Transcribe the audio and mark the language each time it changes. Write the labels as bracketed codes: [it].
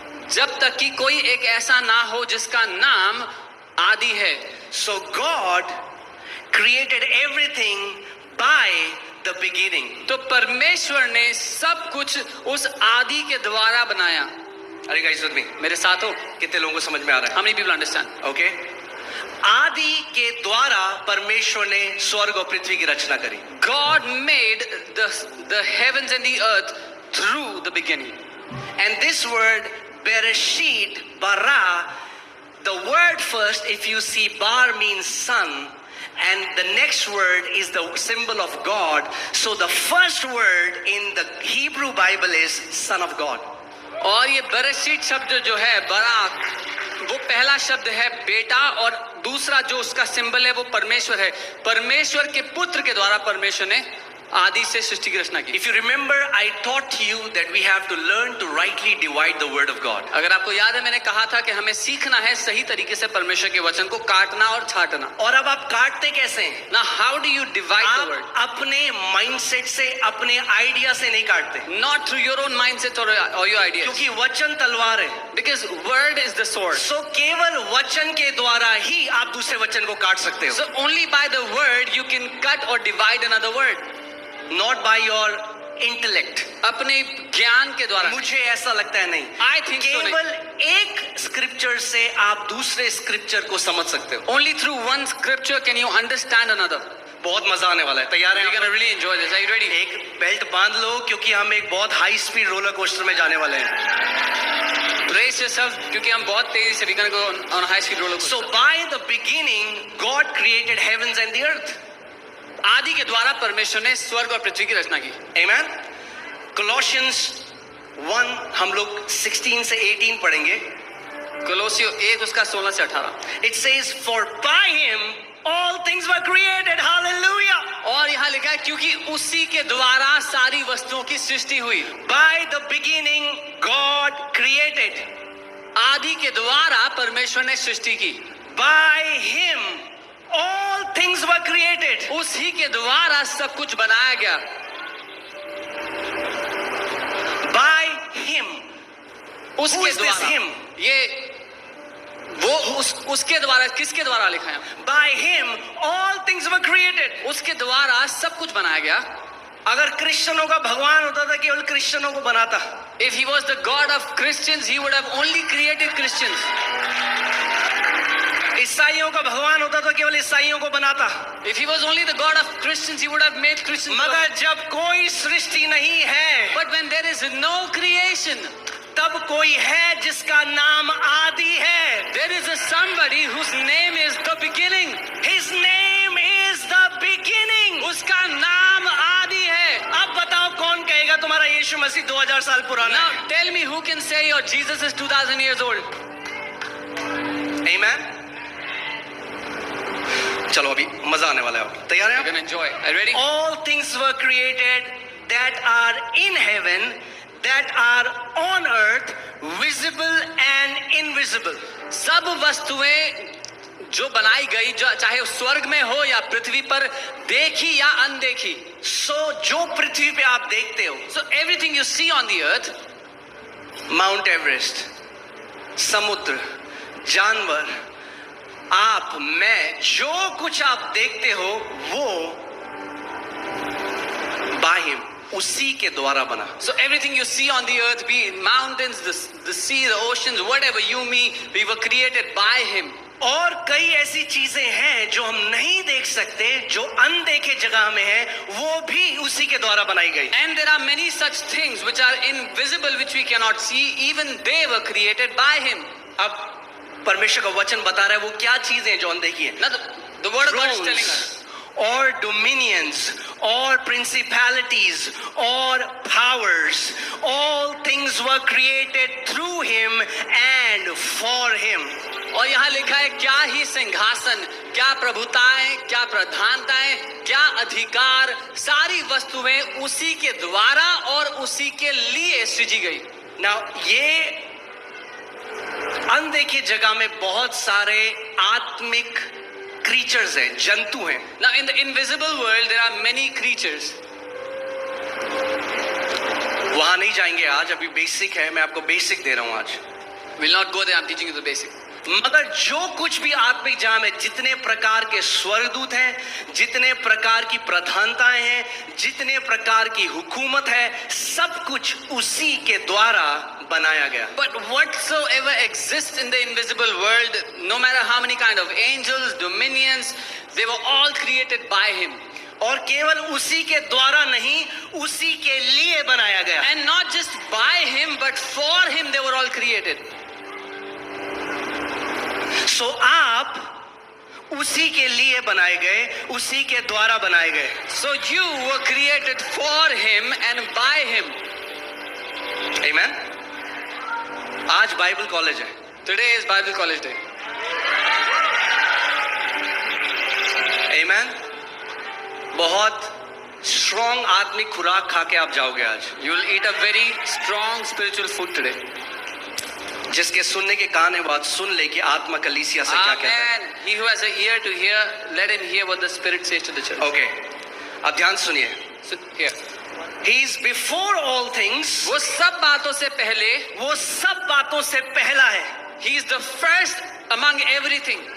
[hi] जब तक कि कोई एक ऐसा ना हो जिसका नाम आदि है. [en] So God created everything by the beginning. [hi] तो परमेश्वर ने सब कुछ उस आदि के द्वारा बनाया. [en] Are you guys with me? [hi] मेरे साथ हो? कितने लोगों को समझ में आ रहा [en] How many people understand? [hi] है? Okay. आदि के द्वारा परमेश्वर ने स्वर्ग और पृथ्वी की रचना करी. [en] God made the heavens and the earth through the beginning. And this word Bereshit, bara, the word first, if you see bar means son, and the next word is the symbol of God. So the first word in the Hebrew Bible is Son of God. [hi] और ये बरशीत शब्द जो है बरा, वो पहला शब्द है बेटा, और दूसरा जो उसका सिंबल है वो परमेश्वर है. परमेश्वर के पुत्र के द्वारा परमेश्वर ने आदि से सृष्टि की रचना की. [en] If you remember, I taught you that we have to learn to rightly divide the word of God. [hi] अगर आपको याद है, मैंने कहा था कि हमें सीखना है सही तरीके से परमेश्वर के वचन को काटना और छांटना. और अब आप काटते कैसे हैं? [en] Now how do you divide the word? [hi] आप अपने माइंडसेट से, अपने आइडिया से नहीं काटते, [en] Not through your own mindset or your ideas. [hi] क्योंकि वचन तलवार है. [en] Because word is the sword. [hi] सो केवल वचन के द्वारा ही आप दूसरे वचन को काट सकते हो. [en] So only by the word you can cut or divide another word. Not by your intellect. [hi] अपने ज्ञान के द्वारा. मुझे ऐसा लगता है नहीं. [en] I think so [hi] नहीं. केवल एक स्क्रिप्चर से आप दूसरे स्क्रिप्चर को समझ सकते हो. [en] Only through one scripture can you understand another. [hi] बहुत मजा आने वाला है. तैयार हैं [en] You're [hi] आप? [en] gonna really enjoy this. Are you ready? [hi] एक बेल्ट बांध लो, क्योंकि हम एक बहुत हाई स्पीड रोलर कोस्टर में जाने वाले हैं. [en] Brace yourself, [hi] क्योंकि हम बहुत तेजी से [en] we're gonna go on a high speed roller coaster. So by the beginning, God created heavens and the earth. [hi] आदि के द्वारा परमेश्वर ने स्वर्ग और पृथ्वी की रचना की. [en] Amen. [hi] Colossians 1 हम लोग 16 से 18 पढ़ेंगे. कोलोसियो 1 उसका 16 से 18. [en] It says, for by him all things were created. Hallelujah. [hi] और यहाँ लिखा है क्योंकि उसी के द्वारा सारी वस्तुओं की सृष्टि हुई. [en] By the beginning, God created. [hi] आदि के द्वारा परमेश्वर ने सृष्टि की. [en] By him all things were created. [hi] उसी के द्वारा सब कुछ बनाया गया. [en] By him. Who [hi] उसके [en] is this [hi] द्वारा. [en] him? [hi] ये वो उसके द्वारा, किसके द्वारा लिखा है? [en] By him all things were created. [hi] उसके द्वारा सब कुछ बनाया गया. अगर क्रिश्चियनों का भगवान होता था, केवल क्रिश्चियनों को बनाता. [en] If he was the God of Christians, he would have only created Christians. [hi] ईसाइयों का भगवान होता तो केवल ईसाइयों को बनाता. [en] If he was only the God of Christians, he would have made Christians. [hi] मगर जब कोई सृष्टि नहीं है, [en] But when there is no creation, [hi] तब कोई है जिसका नाम आदि है. [en] there is a somebody whose name is the beginning. His name is the beginning. [hi] उसका नाम आदि है. अब बताओ कौन कहेगा तुम्हारा यीशु मसीह 2000 साल पुराना [en] Now [hi] है? [en] tell me who can say your Jesus is 2000 years old. Amen. [hi] चलो अभी मजा आने वाला है. तैयार [en] You're [hi] हैं? [en] gonna enjoy. Are you ready? All things were created that are in heaven, that are on earth, visible and invisible. [hi] सब वस्तुएं जो बनाई गई, जो चाहे स्वर्ग में हो या पृथ्वी पर, देखी या अनदेखी. So जो पृथ्वी पे आप देखते हो, [en] So everything you see on the earth, [hi] mount Everest, समुद्र, जानवर, आप, मैं, जो कुछ आप देखते हो वो [en] by him, [hi] उसी के द्वारा बना. [en] so everything you see on the earth, be it mountains, the sea, the oceans, whatever you me, we were created by him. [hi] और कई ऐसी चीजें हैं जो हम नहीं देख सकते, जो अनदेखे जगह में है, वो भी उसी के द्वारा बनाई गई. [en] And there are many such things which are invisible, which we cannot see, even they were created by him. [hi] अब परमेश्वर का वचन बता रहा है वो क्या चीजें हैं जो अनदेखी है. [en] Now the word of God is telling us. or dominions or principalities or powers, all things were created through him and for him. [hi] और यहाँ लिखा है क्या ही सिंहासन, क्या प्रभुताएं, क्या प्रधानताएं, क्या अधिकार, सारी वस्तुएं उसी के द्वारा और उसी के लिए सृजी गई। Now ये अनदेखी जगह में बहुत सारे आत्मिक क्रीचर्स हैं, जंतु हैं। [en] Now in the invisible world there are many creatures. [hi] वहां नहीं जाएंगे आज, अभी बेसिक है, मैं आपको बेसिक दे रहा हूं आज। [en] Will not go there, I'm teaching you the basic. [hi] मगर जो कुछ भी आत्मिक जहां में जितने प्रकार के स्वर्गदूत हैं, जितने प्रकार की प्रधानताएं हैं, जितने प्रकार की हुकूमत है, सब कुछ उसी के द्वारा बनाया गया। [en] But whatsoever exists in the invisible world, no matter how many kind of angels, dominions, they were all created by him. [hi] और केवल उसी के द्वारा नहीं, उसी के लिए बनाया गया। [en] And not just by him, but for him they were all created. [hi] सो आप उसी के लिए बनाए गए, उसी के द्वारा बनाए गए। [en] So you were created for him and by him. [hi] आमीन। आज बाइबल कॉलेज है। [en] Today is Bible College Day. [hi] आमीन। बहुत स्ट्रॉन्ग आत्मिक खुराक खा के आप जाओगे आज। [en] You will eat a very strong spiritual food today. [hi] जिसके सुनने के कान है बात सुन ले कि आत्मा कलीसिया से क्या कहता है। [en] Amen. He who has an ear to hear, let him hear what the Spirit says to the church. [hi] Okay, अब ध्यान सुनिए। [en] So, here. He is before all things, [hi] वो सब बातों से पहले, वो सब बातों से पहला है। [en] he is the first among everything.